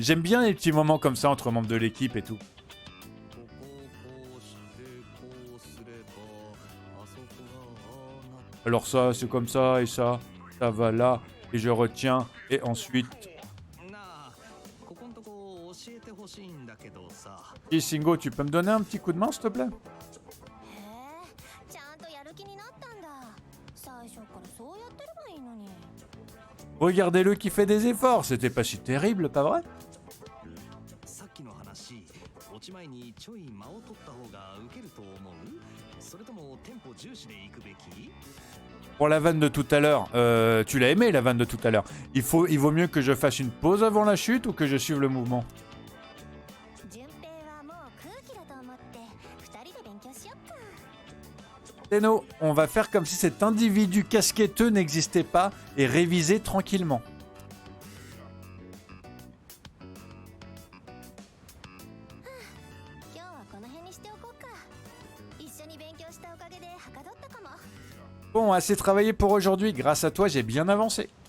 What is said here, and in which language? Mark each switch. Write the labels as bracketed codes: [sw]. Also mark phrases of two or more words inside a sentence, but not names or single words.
[fr] J'aime bien les petits moments comme ça entre membres de l'équipe et tout. Alors ça, c'est comme ça, et ça va là, et je retiens, et ensuite... Et Shingo, tu peux me donner un petit coup de main, s'il te plaît? [ja] へえ、ちゃんとやる気になったんだ。最初からそうやってればいいのに。 [fr] Regardez-le qui fait des efforts, c'était pas si terrible, pas vrai? Pour la vanne de tout à l'heure, tu l'as aimé la vanne de tout à l'heure. Il vaut mieux que je fasse une pause avant la chute ou que je suive le mouvement? [ja] 順平はもう空気だと思って二人で勉強しよっか。 [fr] Tenno, on va faire comme si cet individu casquetteux n'existait pas et réviser tranquillement. [ja] 今日はこの辺にしておこうか。一緒に勉強したおかげではかどったかも。 [fr] Bon, assez travaillé pour aujourd'hui. Grâce à toi, j'ai bien avancé.